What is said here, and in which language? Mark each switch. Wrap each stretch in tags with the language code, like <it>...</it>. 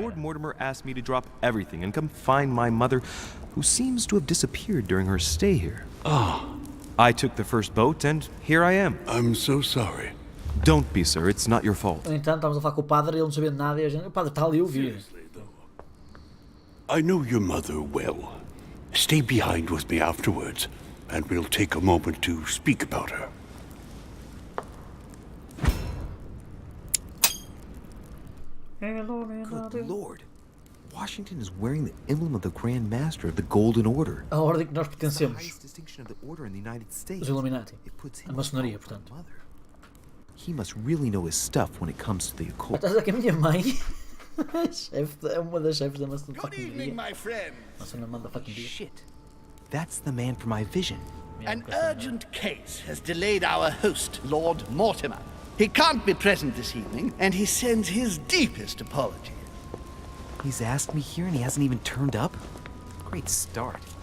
<en>Lord Mortimer asked me to drop everything and come find my mother, who seems to have disappeared during her stay here. Ah, I took the first boat, and here I am. I'm so sorry. Don't be, sir. It's not your fault.</en> <pt>No entanto, estávamos a falar com o padre e ele não sabia de nada e a gente... O padre está ali, eu vi.</pt> <en>I know your mother well. Stay behind with me afterwards, and we'll take a moment to speak about her. Good Lord. Washington is wearing the emblem of the Grand Master of the Golden Order.</en> <pt>A ordem que nós</pt> <en>It's the</en> <pt>pertencemos.</pt> <en>highest distinction of the order in the United States.</en> <pt>Os Illuminati.</pt> <en>It puts him</en> <pt>A maçonaria,</pt> <en>above my</en> <pt>portanto.</pt> <en>mother. He must really know his stuff when it comes to the occult.</en> <pt>Estás a dizer que a minha mãe é uma das chefes da maçonaria.</pt> <en>my friend.</en> <pt>Maçonaria.</pt> <en>Shit. That's the man for my vision. An urgent case has delayed our host, Lord Mortimer. He can't be present this evening, and he sends his deepest apology. He's asked me here and he hasn't even turned up? Great start.</en>